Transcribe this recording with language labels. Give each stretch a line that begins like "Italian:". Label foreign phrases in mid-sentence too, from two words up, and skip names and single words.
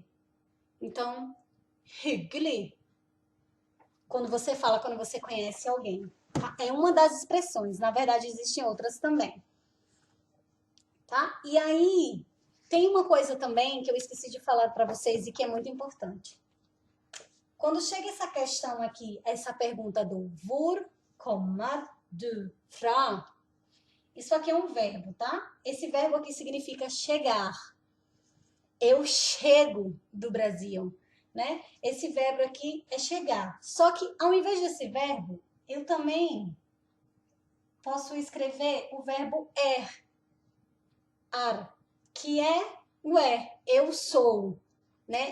Portuguese: Então, hyggelig, quando você fala, quando você conhece alguém. É uma das expressões, na verdade existem outras também. Tá? E aí, tem uma coisa também que eu esqueci de falar para vocês e que é muito importante. Quando chega essa questão aqui, essa pergunta do
Norwegian: Hvor kommer du fra?
Portuguese: Isso aqui é um verbo, tá? Esse verbo aqui significa chegar. Eu chego do Brasil, né? Esse verbo aqui é chegar. Só que ao invés desse verbo, eu também posso escrever o verbo ar, que é o eu sou, né?